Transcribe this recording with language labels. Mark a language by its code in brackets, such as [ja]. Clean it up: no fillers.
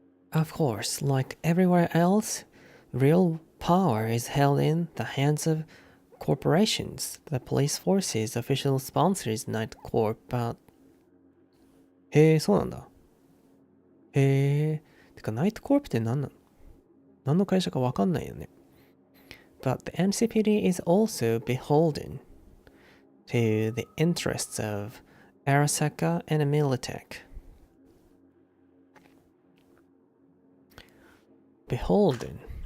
[en] Of course, like everywhere else, real power is held in the hands of corporations. The police force's official sponsor is Night Corp, but... [ja] へえ、そうなんだ。へえ。てか、ナイトコープって何なの？何の会社かわかんないよね。 [en] But the NCPD is also beholden to the interests of Arasaka and Militech. Beholden.